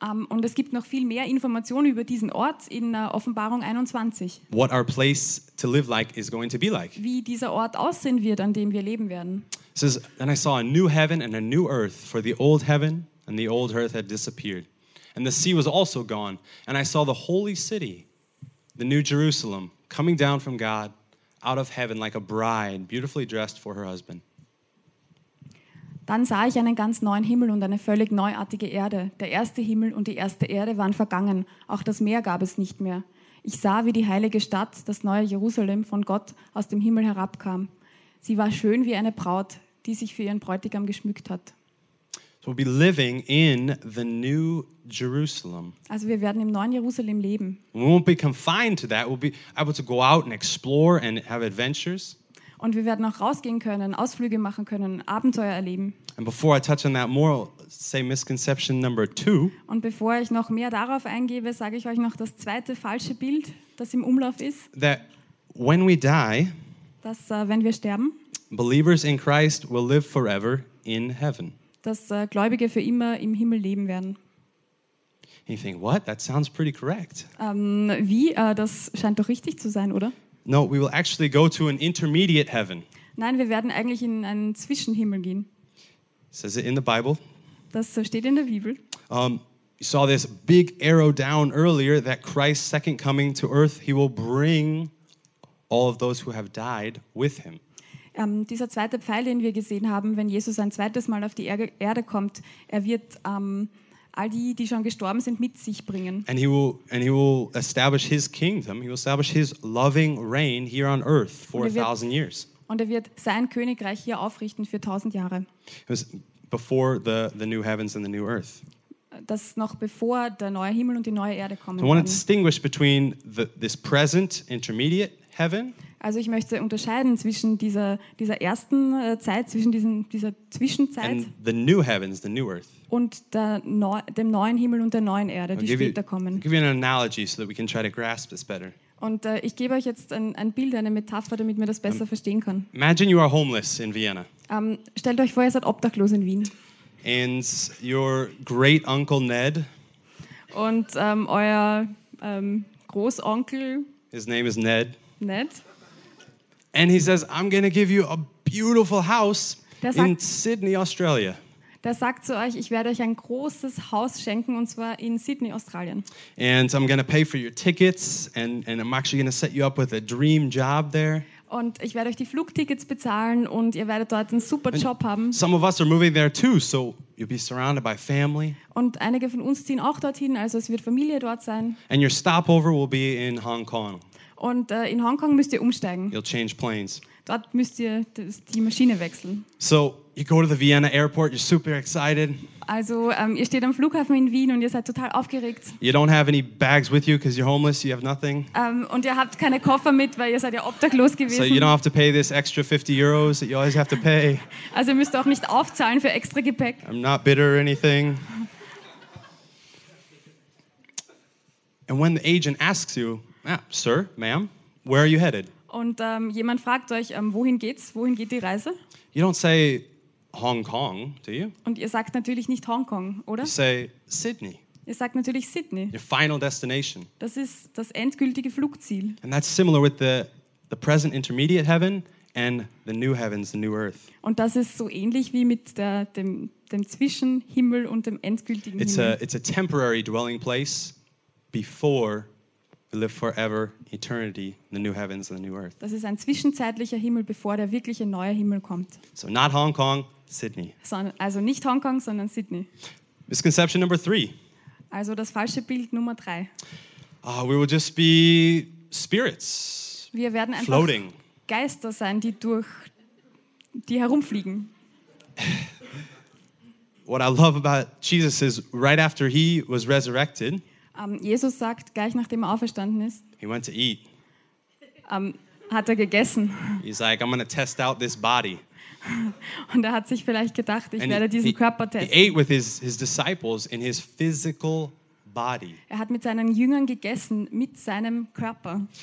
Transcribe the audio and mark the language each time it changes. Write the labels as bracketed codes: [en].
[de] Und es gibt noch viel mehr Informationen über diesen Ort in Offenbarung 21. [en] What our place to live like is going to be like. [de] Wie dieser Ort aussehen wird, an dem wir leben werden. [en] It says, and I saw a new heaven and a new earth, for the old heaven and the old earth had disappeared. And the sea was also gone. And I saw the holy city, the new Jerusalem, coming down from God out of heaven like a bride, beautifully dressed for her husband. [de] Dann sah ich einen ganz neuen Himmel und eine völlig neuartige Erde. Der erste Himmel und die erste Erde waren vergangen. Auch das Meer gab es nicht mehr. Ich sah, wie die heilige Stadt, das neue Jerusalem, von Gott aus dem Himmel herabkam. Sie war schön wie eine Braut, die sich für ihren Bräutigam geschmückt hat. [en] So we'll be living in the new Jerusalem. [de] Also wir werden im neuen Jerusalem leben. [en] We won't be confined to that. We'll be able to go out and explore and have adventures. [de] Und wir werden auch rausgehen können, Ausflüge machen können, Abenteuer erleben. [en] And before I touch on that more, say misconception number two. [de] Und bevor ich noch mehr darauf eingebe, sage ich euch noch das zweite falsche Bild, das im Umlauf ist. [en] That when we die, [de] dass wenn wir sterben, [en] believers in Christ will live forever in heaven. [de] Dass Gläubige für immer im Himmel leben werden. [en] You think, what? That sounds pretty correct. [de] Das scheint doch richtig zu sein, oder? [en] No, we will actually go to an intermediate heaven. [de] Nein, wir werden eigentlich in einen Zwischenhimmel gehen. [en] Says it in the Bible. [de] Das steht in der Bibel. [en] You saw this big arrow down earlier that Christ's second coming to earth, he will bring all of those who have died with him. [de] Dieser zweite Pfeil, den wir gesehen haben, wenn Jesus ein zweites Mal auf die Erde kommt, er wird all die, die schon gestorben sind, mit sich bringen. [en] And he will establish his kingdom. He will establish his loving reign here on earth for 1,000 years. [de] Und er wird sein Königreich hier aufrichten für 1,000 Jahre. [en] It was before the new heavens and the new earth. [de] Das noch bevor der neue Himmel und die neue Erde kommen. [en] So I want to distinguish between this present intermediate heaven. [de] Also ich möchte unterscheiden zwischen dieser ersten Zeit, zwischen dieser Zwischenzeit [en] and the new heavens, the new earth. [de] Und dem neuen Himmel und der neuen Erde, die später kommen. [en] I'll give you an analogy so that we can try to grasp this better. [de] Und ich gebe euch jetzt ein Bild, eine Metapher, damit wir das besser verstehen können. [en] Imagine you are homeless in Vienna. [de] Stellt euch vor, ihr seid obdachlos in Wien. [en] And your great uncle Ned. [de] Und euer Großonkel. [en] His name is Ned. [de] Ned. [en] And he says, I'm going to give you a beautiful house in Sydney, Australia. [de] Der sagt zu euch, ich werde euch ein großes Haus schenken, und zwar in Sydney, Australien. [en] And I'm going to pay for your tickets and I'm actually going to set you up with a dream job there. [de] Und ich werde euch die Flugtickets bezahlen und ihr werdet dort einen super Job haben. [en] Some of us are moving there too, so you'll be surrounded by family. [de] Und einige von uns ziehen auch dorthin, also es wird Familie dort sein. [en] And your stopover will be in Hong Kong. [de] Und in Hongkong müsst ihr umsteigen. [en] You'll change planes. [de] Dort müsst ihr die Maschine wechseln. [en] So, you go to the Vienna airport, you're super excited. [de] Also, ihr steht am Flughafen in Wien und ihr seid total aufgeregt. [en] You don't have any bags with you because you're homeless, you have nothing. [de] Und ihr habt keine Koffer mit, weil ihr seid ja obdachlos gewesen. [en] So, you don't have to pay this extra 50 euros that you always have to pay. [de] Also, ihr müsst auch nicht aufzahlen für extra Gepäck. [en] I'm not bitter or anything. And when the agent asks you, sir, ma'am, where are you headed? [de] Und jemand fragt euch, wohin geht's? Wohin geht die Reise? [en] You don't say Hong Kong, do you? [de] Und ihr sagt natürlich nicht Hong Kong, oder? [en] You say Sydney. [de] Ihr sagt natürlich Sydney. [en] Your final destination. [de] Das ist das endgültige Flugziel. [en] And that's similar with the present intermediate heaven and the new heavens, the new earth. [de] Und das ist so ähnlich wie mit dem Zwischenhimmel und dem endgültigen [en] it's [de] Himmel. [en] It's a temporary dwelling place before we live forever, eternity, in the new heavens and the new earth. [de] Das ist ein zwischenzeitlicher Himmel, bevor der wirkliche neue Himmel kommt. [en] So not Hong Kong, Sydney. [de] Also nicht Hong Kong, sondern Sydney. [en] Misconception number three. [de] Also das falsche Bild Nummer drei. [en] We will just be spirits. [de] Wir werden einfach [en] floating. [de] Geister sein, die herumfliegen. [en] What I love about Jesus is right after he was resurrected. [de] Jesus sagt, gleich nachdem er auferstanden ist, [en] he went to eat. [de] Hat er gegessen. [en] He's like, I'm gonna test out this body. [de] Und er hat sich vielleicht gedacht, ich werde diesen Körper testen. [en] He ate with his disciples in his physical body. [de] Er hat mit seinen Jüngern gegessen, mit seinem Körper.